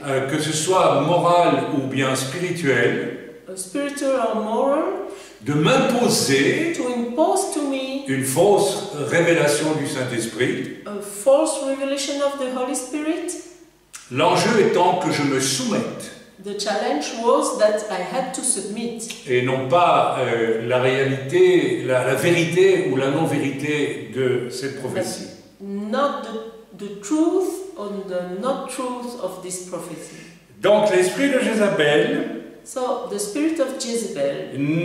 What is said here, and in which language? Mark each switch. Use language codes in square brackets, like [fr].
[fr] que ce soit morale ou bien spirituelle, [en] spiritual or moral, [fr] de m'imposer [en] to impose to me [fr] une fausse révélation du Saint-Esprit. [en] A false revelation of the Holy Spirit. [fr] L'enjeu étant que je me soumette. [en] The challenge was that I had to submit. [fr] Et non pas la réalité, la vérité ou la non-vérité de cette prophétie. [en] Not the truth or the not truth of this prophecy. [fr] Donc l'esprit de Jézabel [en] So the spirit of Jezebel